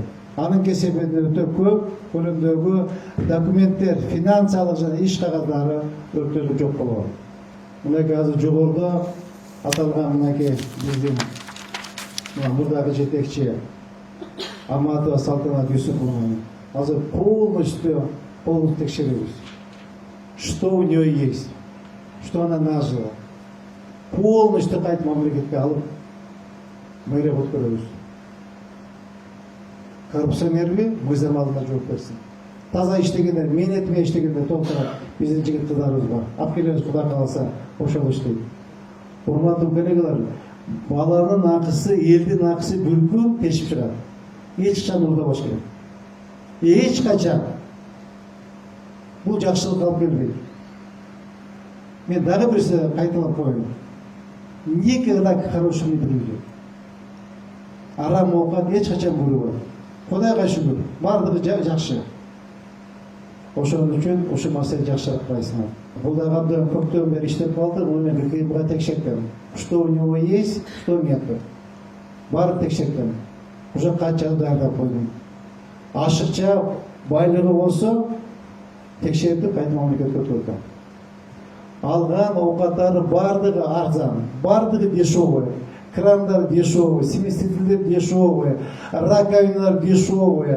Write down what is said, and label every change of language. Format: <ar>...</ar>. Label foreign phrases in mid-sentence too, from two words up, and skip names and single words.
<ky>Анын кесебинде өтө көп көлөмдөгү документтер, финансылык жана иш кагаздары өрттөрдө жок болгон. Мынакей азыр жогоруда аталган мынакей биздин мурдагы жетекчи Аматова Салтанат Юсуповна азыр полностью текшеребиз.</ky> <ru>Что у нее есть, что она нажила.</ru> <ky>Полностью кайта мамлекетке алып мэрия өткөрөбүз. Коррупционерби мыйзам алдында жооп берсин. Таза иштегендер, менетме иштегендер толтура биздин жигит кыздарыбыз бар. Алып келебиз, Кудай кааласа ошол иштейт. Урматтуу коллегалар, баланын акысы, элдин акысы бүлкү тешип чыгат. Эч качан уурдабаш керек. Эч качан. Бул жакшылык алып келбейт. Мен дагы бирсе кайталап коеюн.</ky> <ru>Никогда к хорошему не приведет.</ru> <ky>Арам оокат эч качан буйрубайт. Кудайга шүгүр, бардыгы жакшы. Ошон үчүн ушу маселе жакшыраак байсыңар. Бул дагы абдан көптөн бери иштеп калды, муну мен кыйынга текшердим.</ky> <ru>Что у него есть, что нет.</ru> <ky>Баарын текшердим. Уже канча даярдап койдум. Ашыкча байлыгы болсо текшертип кайта мамлекетке өткөрдүм. Алган оокаттары бардыгы арзан, бардыгы дешевый. Крандар дешевый, смесителдер дешевый, раковиналар дешевый.</ky>